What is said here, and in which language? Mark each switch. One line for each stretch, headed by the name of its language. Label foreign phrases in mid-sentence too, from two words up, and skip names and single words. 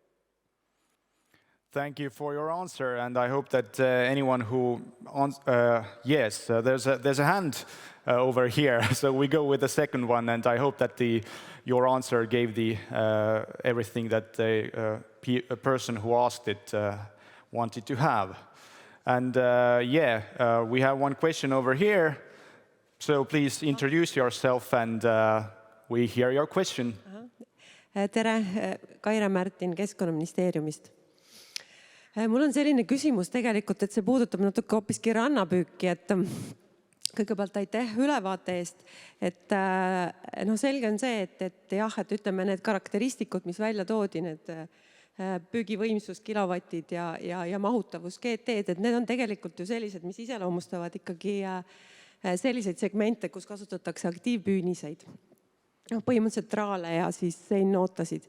English: Thank you for your answer, and I hope that anyone who yes, there's a hand over here, so we go with the second one, and I hope that your answer gave everything that a person who asked it wanted to have. And we have one question over here, so please introduce yourself and we hear your question.
Estonian: Tere, Kaire Märtin Keskkonnaministeeriumist. Mul on selline küsimus tegelikult, et see puudutab natuke hoopiski rannapüüki, et kõigepealt aitäh ülevaate eest, et selge on see, et jah, et ütleme need karakteristikud, mis välja toodi, need püügivõimsus, kilovatid ja mahutavus, GT-d, et need on tegelikult ju sellised, mis iseloomustavad ikkagi selliseid segmente, kus kasutatakse aktiivpüüniseid, põhimõtteliselt traale ja siis seinnootasid.